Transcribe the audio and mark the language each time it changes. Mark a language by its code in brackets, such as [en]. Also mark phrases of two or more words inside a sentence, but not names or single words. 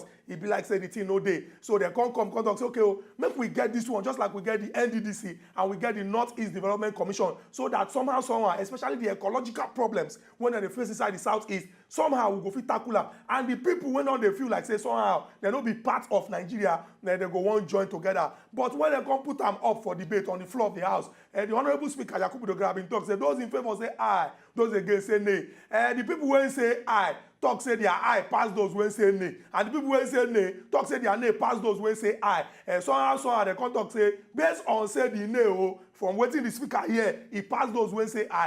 [pcm] It be like say the thing no day. So they come talk say, okay, oh, make we get this one just like we get the NDDC and we get the Northeast Development Commission, so that somehow, especially the ecological problems when they face inside the Southeast, somehow we go fit tackle am. And the people when on they feel like say somehow they no be part of Nigeria, then they go one join together. But when they come put them up for debate on the floor of the House, the Honorable Speaker Yakubu Dogara bin talk say those in favor say aye, those against say nay. The people when say aye talk say their aye pass those when say nay, and the people when say nay talk say their nay pass those when say aye. Somehow they come talk say based on say the nay from wetin the speaker here, he pass those when say aye.